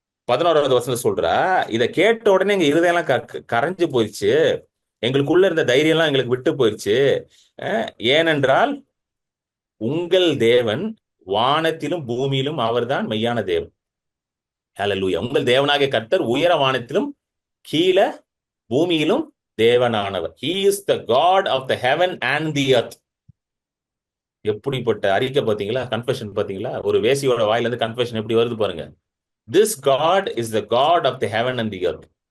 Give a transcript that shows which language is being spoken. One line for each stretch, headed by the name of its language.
Tamil: 11வது வசனம் சொல்றா, இதை கேட்ட உடனே எங்க இருதயம்லாம் கரைஞ்சு போயிடுச்சு, எங்களுக்குள்ள இருந்த தைரியம் எல்லாம் எங்களுக்கு விட்டு போயிடுச்சு. ஏனென்றால் உங்கள் தேவன் வானத்திலும் பூமியிலும் அவர்தான் மெய்யான தேவன். ஹல்லேலூயா. உங்கள் தேவனாகிய கர்த்தர் உயர வானத்திலும் கீழ பூமியிலும் தேவனானவர்.
English: He is the God of the heaven and the earth.
Tamil: எப்படிப்பட்ட அறிக்கை பாத்தீங்களா, கன்ஃபெஷன் பாத்தீங்களா? ஒரு வேசியோட வாயில இருந்து கன்ஃபெஷன் எப்படி வருது பாருங்க.
English: This God is the God of the heaven and the earth.